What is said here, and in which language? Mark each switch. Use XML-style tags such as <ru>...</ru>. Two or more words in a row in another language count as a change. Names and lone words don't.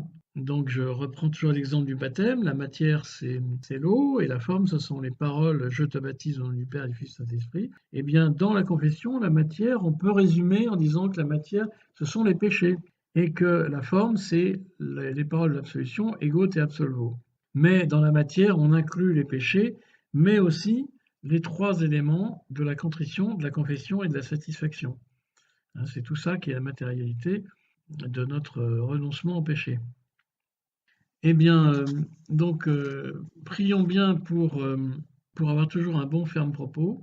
<fr>Donc je reprends toujours l'exemple du baptême. La matière, c'est l'eau, et la forme, ce sont les paroles « Je te baptise au nom du Père et du Fils et du Saint-Esprit ». Eh bien, dans la confession, la matière, on peut résumer en disant que la matière, ce sont les péchés, et que la forme, c'est les paroles de l'absolution «</fr> <la>Ego te absolvo ».</la> <fr>Mais dans la matière, on inclut les péchés, mais aussi les trois éléments de la contrition, de la confession et de la satisfaction. C'est tout ça qui est la matérialité de notre renoncement au péché. Eh bien, prions bien pour avoir toujours un bon ferme propos.</fr>